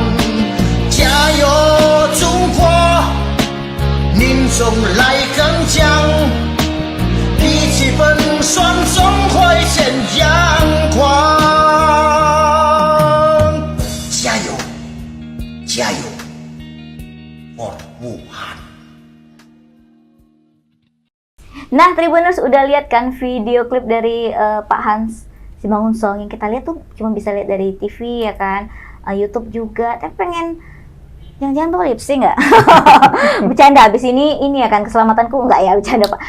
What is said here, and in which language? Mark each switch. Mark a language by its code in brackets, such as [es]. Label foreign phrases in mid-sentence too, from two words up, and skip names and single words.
[zh] 加油，中国，民众来更强，历尽风霜总会见阳光。加油，加油 ，for Wuhan。 [id] Nah, Tribuners udah lihat kan video klip dari Pak Hans Simangunsong yang kita lihat tuh cuma bisa lihat dari TV ya kan, YouTube juga. Tapi pengen jangan-jangan tuh [en] lip sync [id] nggak? Bercanda, abis ini ya kan keselamatanku nggak ya, bercanda Pak.